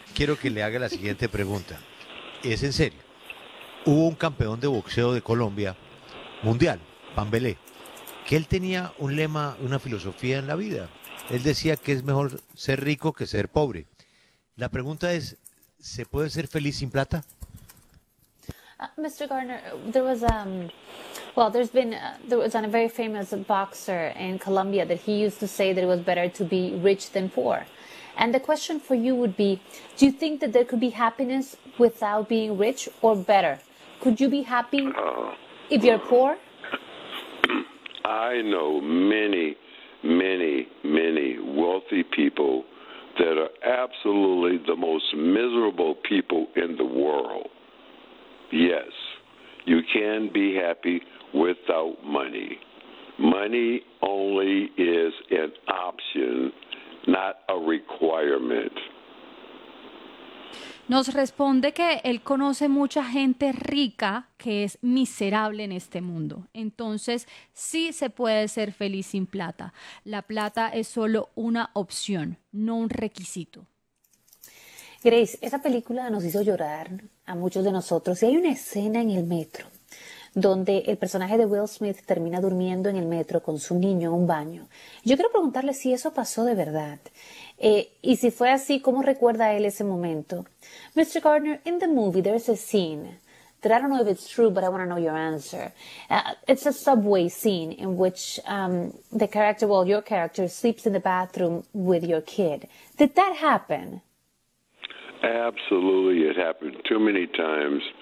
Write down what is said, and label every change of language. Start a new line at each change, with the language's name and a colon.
Spanish: Quiero que le haga la siguiente pregunta. Es en serio. Hubo un campeón de boxeo de Colombia mundial, Pambelé, que él tenía un lema, una filosofía en la vida. Él decía que es mejor ser rico que ser pobre. La pregunta es, ¿se puede ser feliz sin plata?
English: Mr. Gardner, there was there was a very famous boxer in Colombia that he used to say that it was better to be rich than poor. And the question for you would be, do you think that there could be happiness without being rich or better? Could you be happy if you're poor? I know many, many, many wealthy people that are absolutely the most miserable people in the world. Yes, you can be happy without money. Money only is an option, not a requirement.
Spanish: Nos responde que él conoce mucha gente rica que es miserable en este mundo. Entonces, sí se puede ser feliz sin plata. La plata es solo una opción, no un requisito. Grace, esa película nos hizo llorar a muchos de nosotros. Y hay una escena en el metro donde el personaje de Will Smith termina durmiendo en el metro con su niño en un baño. Yo quiero preguntarle si eso pasó de verdad. Y si fue así, ¿cómo recuerda él ese momento?
English: Mr. Gardner, in the movie there's a scene that I don't know if it's true, but I want to know your answer. It's a subway scene in which your character sleeps in the bathroom with your kid. Did that happen? Absolutely, it happened too many times.